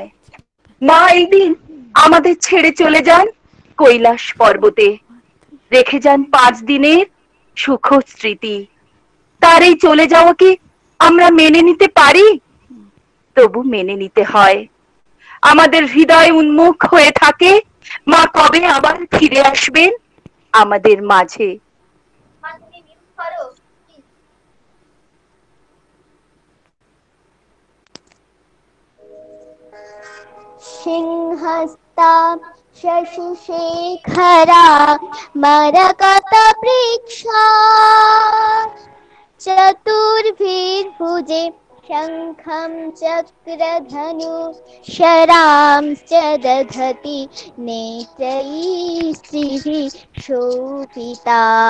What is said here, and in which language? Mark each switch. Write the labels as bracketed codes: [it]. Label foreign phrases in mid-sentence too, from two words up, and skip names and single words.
[bn] মা এই দিন আমাদের ছেড়ে চলে যান কৈলাস পর্বতে, রেখে যান 5 দিনের সুখ স্মৃতি। তার এই চলে যাওয়া কি আমরা মেনে নিতে পারি? তবু মেনে নিতে হয়। আমাদের হৃদয় উন্মুখ হয়ে থাকে মা কবে আবার ফিরে আসবেন আমাদের মাঝে। [sa] सिंहस्ता शशिशेखरा मरकतवृक्षा चतुर्भिर्भुजे शङ्खं चक्रधनु शरांश्च दधति नेत्रैः स्त्रिभिः शोभिता